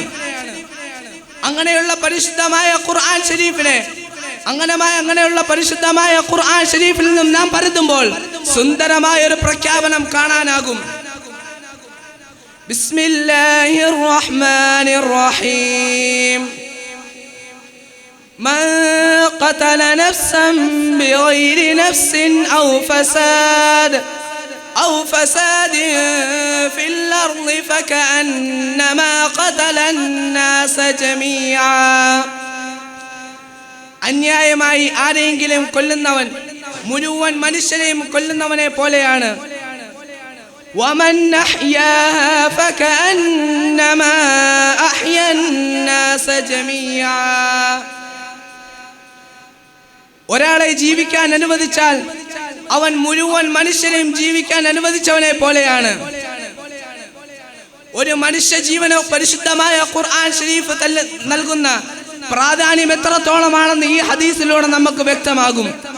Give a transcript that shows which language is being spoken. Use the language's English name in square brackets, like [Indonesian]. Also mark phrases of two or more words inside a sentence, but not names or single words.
[Malayalam] അങ്ങനെയുള്ള പരിശുദ്ധമായ ഖുർആൻ ഷരീഫിൽ നിന്നും നാം പരതുമ്പോൾ സുന്ദരമായ ഒരു പ്രഖ്യാപനം കാണാനാകും. [Arabic] بسم الله الرحمن الرحيم. من قتل نفسا بغير نفس أو فساد في الأرض فكأنما قتل الناس جميعا. [Malayalam] അന്യായമായി ആരെങ്കിലും കൊല്ലുന്നവൻ മുഴുവൻ മനുഷ്യരെയും കൊല്ലുന്നവനെ പോലെയാണ്. [Arabic] ومن أحياها فكأنما أحيا الناس جميعا. [Malayalam] ഒരാളെ ജീവിക്കാൻ അനുവദിച്ചാൽ അവൻ മുഴുവൻ മനുഷ്യരെയും ജീവിക്കാൻ അനുവദിച്ചവനെ പോലെയാണ്. ഒരു മനുഷ്യ ജീവനോ പരിശുദ്ധമായ ഖുർആൻ ഷരീഫ് നൽകുന്ന പ്രാധാന്യം എത്രത്തോളമാണെന്ന് ഈ ഹദീസിലൂടെ നമുക്ക് വ്യക്തമാകും.